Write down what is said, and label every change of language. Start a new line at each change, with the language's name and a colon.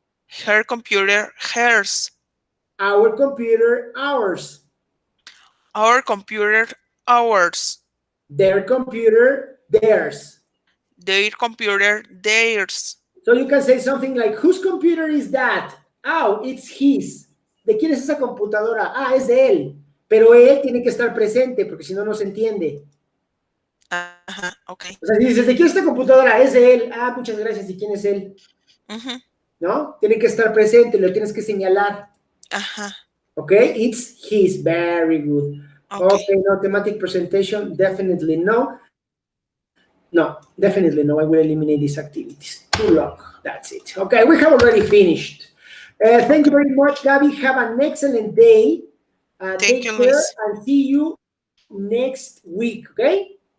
English: Her computer, hers. Our computer, ours. Our computer, ours. Their computer, theirs. Their computer, theirs. So you can say something like, whose computer is that? Oh, it's his.
Spanish: ¿De quién es esa computadora? Ah, es de él. Pero él tiene que estar presente porque si no, no se entiende.
English: Okay.
Spanish: O sea, si dices, ¿de quién es esta computadora? Es de él. Ah, muchas gracias. ¿Y quién es él? ¿No? Tiene que estar presente, lo tienes que señalar.
English: Okay, it's his. Very good. Okay, no, thematic presentation, definitely no. No, definitely no. I will eliminate these activities. Too long. That's it. Okay, we have already finished. Thank you very much, Gabby. Have an excellent day. Take care, Liz. And see you next week, okay?